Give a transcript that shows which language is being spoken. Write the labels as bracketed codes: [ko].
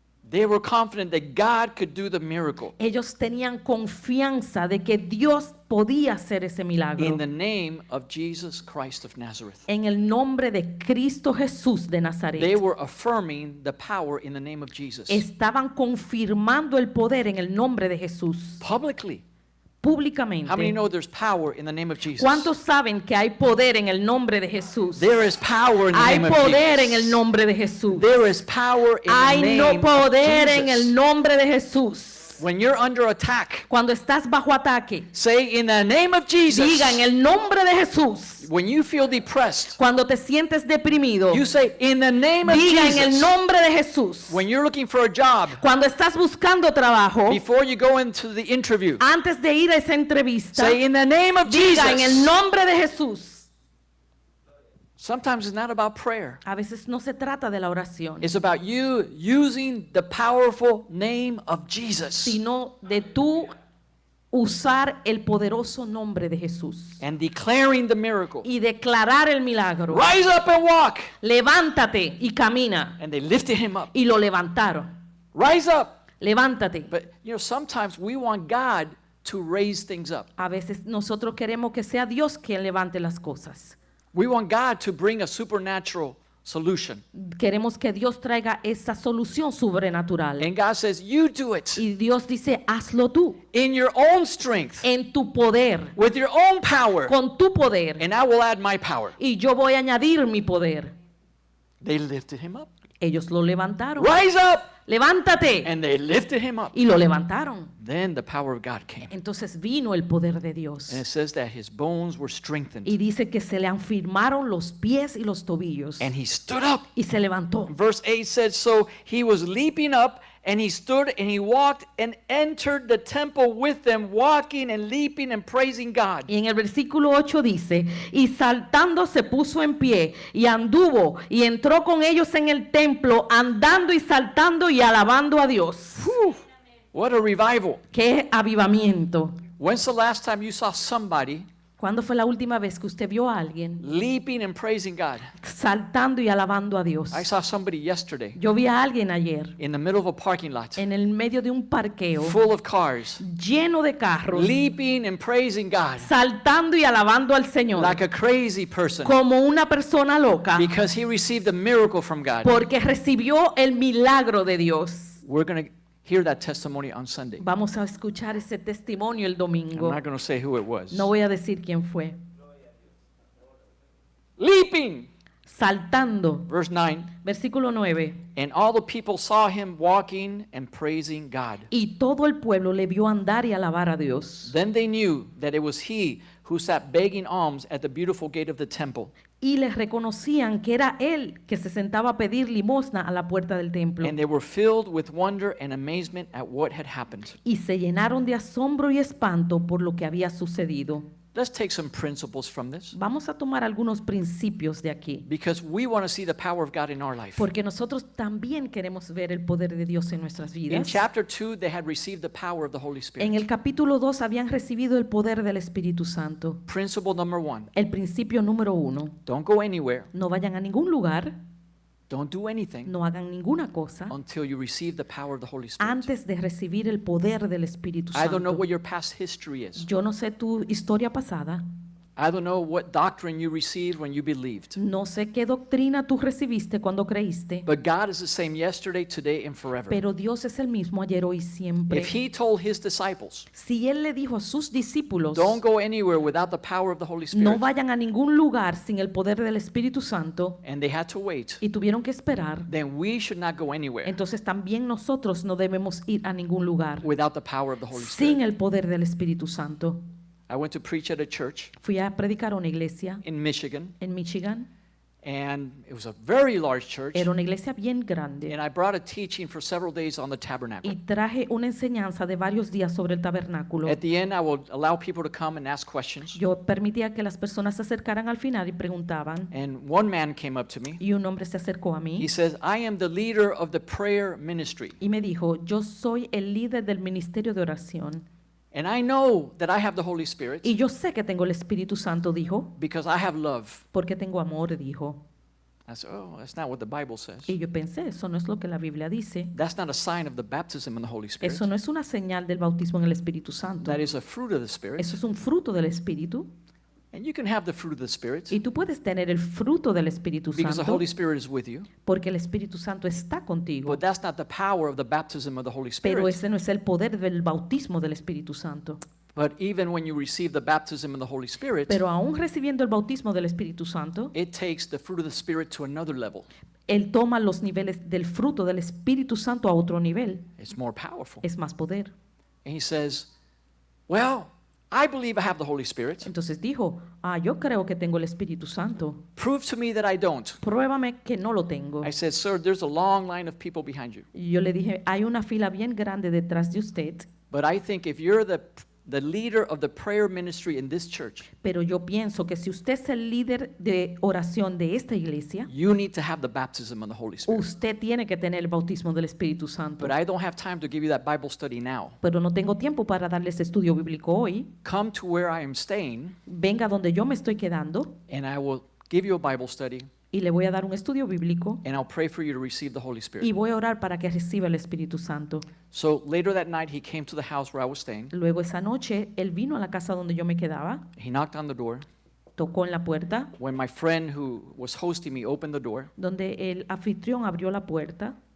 [en] They were confident that God could do the miracle [es] Ellos tenían confianza de que Dios podía hacer ese milagro. [en] in the name of Jesus Christ of Nazareth. [es] En el nombre de Cristo Jesús de [en] They [es] Nazaret. [en] were affirming the power in the name of Jesus [es] Estaban confirmando el poder en el nombre de Jesús. [en] publicly. [es] Públicamente. [en] How many know there's power in the name of Jesus? [es] ¿Cuántos saben que hay poder en el nombre de Jesús? [en] There is power in the [es] Hay [en] name of [es] poder en [en] Jesus. [es] el nombre de Jesús. [en] There is power in the [es] Hay [en] name [es] no [en] of [es] poder en [en] Jesus. [es] el nombre de Jesús. [en] When you're under attack, [es] Cuando estás bajo ataque, [en] say in the name of Jesus. [es] diga en el nombre de Jesús. [en] When you feel depressed, [es] Cuando te sientes deprimido, [en] you say in the name of [es] diga en el [en] Jesus. [es] nombre de Jesús. [en] When you're looking for a job, [es] Cuando estás buscando trabajo, [en] before you go into the interview, [es] antes de ir a esa entrevista, [en] say in the name of [es] diga en el [en] Jesus. [es] nombre de Jesús. [en] Sometimes it's not about prayer. [es] A veces no se trata de la oración, [en] It's about you using the powerful name of Jesus [es] sino de tú usar el poderoso nombre de Jesús [en] and declaring the miracle. [es] y declarar el milagro. [en] Rise up and walk. [es] Levántate y camina. [en] And they lifted him up. [es] Y lo levantaron. [en] Rise up. [es] Levántate. [en] But sometimes we want God to raise things up. [es] A veces nosotros queremos que sea Dios quien levante las cosas. [en] We want God to bring a supernatural solution. [es] Queremos que Dios traiga esa solución sobrenatural. [en] And God says, you do it [es] Y Dios dice, hazlo tú, [en] in your own strength, [es] en tu poder, [en] with your own power, [es] con tu poder. [en] and I will add my power. [es] Y yo voy a añadir mi poder. [en] They lifted him up. [es] Ellos lo levantaron. [en] Rise up. [es] Levántate. [en] And they lifted him up. [es] Y lo levantaron. [en] Then the power of God came. [es] Entonces vino el poder de Dios. [en] And it says that his bones were strengthened. [es] Y dice que se le afirmaron los pies y los tobillos. [en] And he stood up. [es] Y se levantó. [en] Verse 8 says, so he was leaping up, and he stood and he walked and entered the temple with them, walking and leaping and praising God. [es] Y en el versículo 8 dice, y saltando se puso en pie y anduvo y entró con ellos en el templo, andando y saltando y alabando a Dios. [en] Whew, what a revival. [es] ¡Qué avivamiento! [en] When's the last time you saw somebody [es] ¿Cuándo fue la última vez que usted vio a alguien [en] leaping and praising God? [es] saltando y alabando a Dios? [en] I saw somebody yesterday [es] Yo vi a alguien ayer [en] in the middle of a parking lot, [es] en el medio de un parqueo [en] full of cars, [es] lleno de carros, [en] leaping and praising God [es] saltando y alabando al Señor [en] like a crazy person [es] como una persona loca [en] because he received a miracle from God. [es] porque recibió el milagro de Dios. [en] We're going to hear that testimony on Sunday. [es] Vamos a escuchar ese testimonio el [en] I'm [es] domingo. [en] not going to say who it was. [es] No voy a decir quién fue. [en] Leaping, [es] Saltando. [en] verse 9. [es] Versículo 9. [en] And all the people saw him walking and praising God. [es] Y todo el pueblo le vio andar y alabar a Dios. [en] Then they knew that it was he who sat begging alms at the beautiful gate of the temple. [es] Y les reconocían que era él que se sentaba a pedir limosna a la puerta del templo. [en] And they were filled with wonder and amazement at what had happened. [es] Y se llenaron de asombro y espanto por lo que había sucedido. [en] Let's take some principles from this, [es] Vamos a tomar algunos principios de aquí, [en] because we want to see the power of God in our life. [es] porque nosotros también queremos ver el poder de Dios en nuestras [en] In [es] vidas. [en] chapter 2, they had received the power of the Holy [es] En el [en] Spirit. [es] capítulo 2 habían recibido el poder del Espíritu Santo. [en] Principle number 1, [es] El principio número 1, [en] don't go anywhere, [es] no vayan a ningún lugar, [en] don't do anything [es] no hagan ninguna cosa [en] until you receive the power of the Holy Spirit. [es] antes de recibir el poder del Espíritu [en] I don't know [es] Santo. [en] what your past history is. [es] Yo no sé tu historia pasada, [en] I don't know what doctrine you received when you believed. [es] no sé qué doctrina tú recibiste cuando creíste, [en] But God is the same yesterday, today, and forever. [es] pero Dios es el mismo ayer, hoy y siempre. [en] If he told his disciples, [es] Si Él le dijo a sus discípulos, [en] don't go anywhere without the power of the Holy [es] no [en] Spirit, [es] vayan a ningún lugar sin el poder del Espíritu Santo, [en] and they had to wait, [es] y tuvieron que esperar, [en] then we should not go anywhere [es] entonces también nosotros no debemos ir a ningún lugar [en] without the power of the Holy Spirit. [es] el poder del Espíritu Santo. [en] I went to preach at a church [es] Fui a predicar a una iglesia [en] in Michigan, [es] en Michigan. [en] and it was a very large church, [es] Era una iglesia bien grande. [en] and I brought a teaching for several days on the [es] Y [en] tabernacle. [es] traje una enseñanza de varios días sobre el tabernáculo. [en] At the end, I will allow people to come and ask questions, [es] Yo permitía que las personas se acercaran al final y preguntaban. [en] and one man came up to me. [es] Y un hombre se acercó a [en] He [es] mí [en] says, I am the leader of the prayer ministry, [es] y me dijo, yo soy el líder del ministerio de oración. [en] and I know that I have the Holy Spirit [es] Y yo sé que tengo el Espíritu Santo, dijo, [en] because I have love. [es] porque tengo amor, dijo. [en] I said, oh, that's not what the Bible says. [es] Y yo pensé, eso no es lo que la Biblia dice. [en] That's not a sign of the baptism in the Holy Spirit. [es] Eso no es una señal del bautismo en el Espíritu Santo. [en] That is a fruit of the Spirit. [es] Eso es un fruto del Espíritu. [en] And you can have the fruit of the Spirit [es] Y tú puedes tener el fruto del Espíritu [en] because the [es] Santo [en] Holy Spirit is with you. [es] porque el Espíritu Santo está contigo. [en] But that's not the power of the baptism of the Holy [es] Pero ese no es el poder del bautismo del Espíritu Santo. [en] But even when you receive the baptism of the Holy Spirit, [es] Pero aún recibiendo el bautismo del Espíritu Santo, [en] it takes the fruit of the Spirit to another level. [es] Él toma los niveles del fruto del Espíritu Santo a otro nivel. [en] It's more powerful. [es] Es más poder. [en] And he says, well, I believe I have the Holy Spirit. [es] Entonces dijo, yo creo que tengo el Espíritu Santo. [en] Prove to me that I don't. [es] Pruébame que no lo tengo. [en] I said, sir, there's a long line of people behind you. [es] Y yo le dije, hay una fila bien grande detrás de usted, [en] But I think if you're the leader of the prayer ministry in this church, [es] pero yo pienso que si usted es el líder de oración de esta iglesia, [en] you need to have the baptism of the Holy Spirit. [es] usted tiene que tener el bautismo del Espíritu Santo. [en] But I don't have time to give you that Bible study now. [es] Pero no tengo tiempo para darles estudio bíblico hoy. [en] Come to where I am staying, [es] Venga donde yo me estoy quedando [en] and I will give you a Bible study, [es] y le voy a dar un estudio bíblico [en] and I'll pray for you to receive the Holy Spirit. [es] voy a orar para que reciba el Espíritu Santo. [en] So later that night, he came to the house where I was staying. [es] Luego esa noche él vino a la casa donde yo me quedaba, [en] He knocked on the door. [es] tocó en la puerta, [en] When my friend who was hosting me opened the door, [es] donde el anfitrión abrió la puerta,